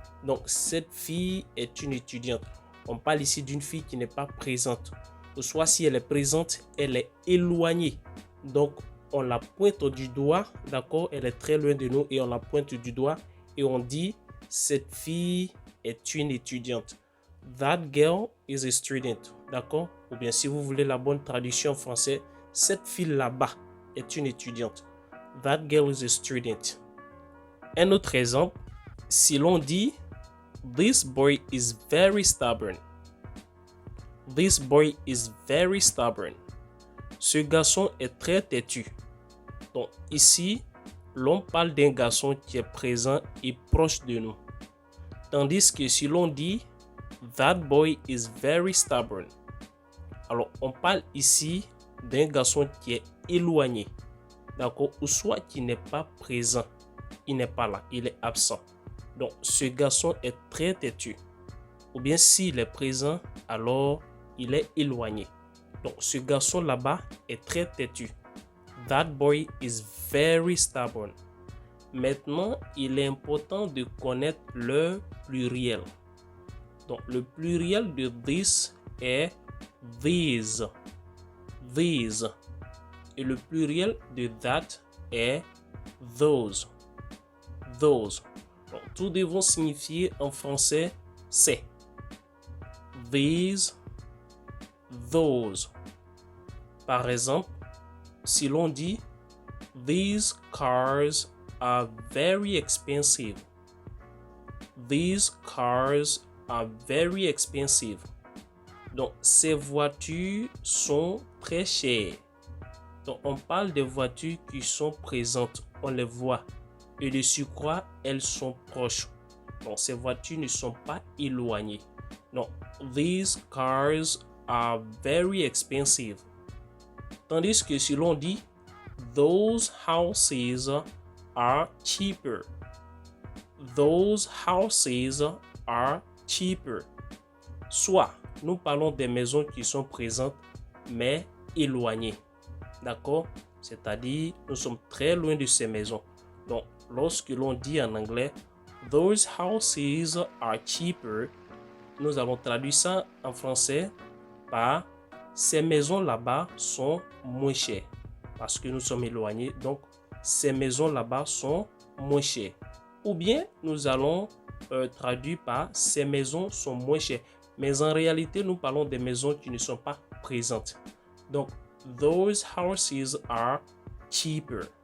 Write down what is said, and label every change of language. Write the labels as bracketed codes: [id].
[fr] Donc cette fille est une étudiante. On parle ici d'une fille qui n'est pas présente. Ou soit si elle est présente, elle est éloignée. Donc on la pointe du doigt, d'accord? Elle est très loin de nous et on la pointe du doigt. Et on dit cette fille est une étudiante. [en] That girl is a student, [fr] d'accord? Ou bien si vous voulez la bonne traduction en français, cette fille là-bas est une étudiante. [en] That girl is a student. [fr] Un autre exemple, si l'on dit [en] this boy is very stubborn. This boy is very stubborn. [fr] Ce garçon est très têtu. Donc ici, l'on parle d'un garçon qui est présent et proche de nous. Tandis que si l'on dit [en] that boy is very stubborn, [fr] alors on parle ici d'un garçon qui est éloigné. D'accord, ou soit qui n'est pas présent, il n'est pas là, il est absent. Donc ce garçon est très têtu. Ou bien s'il est présent, alors il est éloigné. Donc ce garçon là-bas est très têtu. [en] That boy is very stubborn. [fr] Maintenant, il est important de connaître le pluriel. Donc le pluriel de this est these. Et le pluriel de that est those. Donc, tous deux vont signifier en français c'est. [en] These, those. [fr] Par exemple, si l'on dit [en] these cars are very expensive. These cars are very expensive. [fr] Donc, ces voitures sont très chères. Donc, on parle des voitures qui sont présentes, on les voit. Et de surcroît, elles sont proches. Donc, ces voitures ne sont pas éloignées. Donc, [en] these cars are very expensive. [fr] Tandis que si l'on dit [en] those houses are cheaper. Those houses are cheaper. [fr] Soit nous parlons des maisons qui sont présentes mais éloignées. D'accord? C'est-à-dire nous sommes très loin de ces maisons. Donc lorsque l'on dit en anglais [en] those houses are cheaper, [fr] nous allons traduire ça en français par ces maisons là-bas sont moins chères. Parce que nous sommes éloignés, donc ces maisons là-bas sont moins chères. Ou bien nous allons traduire par ces maisons sont moins chères. Mais en réalité, nous parlons des maisons qui ne sont pas présentes. Donc, [en] those houses are cheaper.